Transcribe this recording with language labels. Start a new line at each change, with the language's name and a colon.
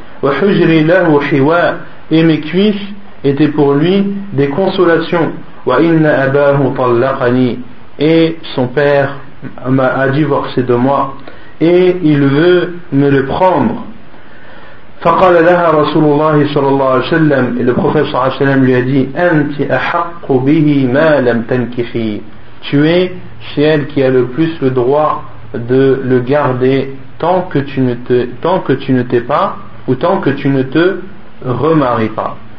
Arabic: وحجري له حواء,
French: et mes cuisses étaient pour lui des consolations.
Arabic: وإن أباه طلقني,
French: et son père a divorcé de moi et il veut me le prendre.
Arabic: فقال لها رسول الله صلى الله عليه وسلم,
French: et le prophète
Arabic: صلى الله عليه وسلم
French: lui a dit,
Arabic: أنت أحق به ما لم تنكحي,
French: tu es celle qui a le plus le droit de le garder tant que tu ne te remaries pas.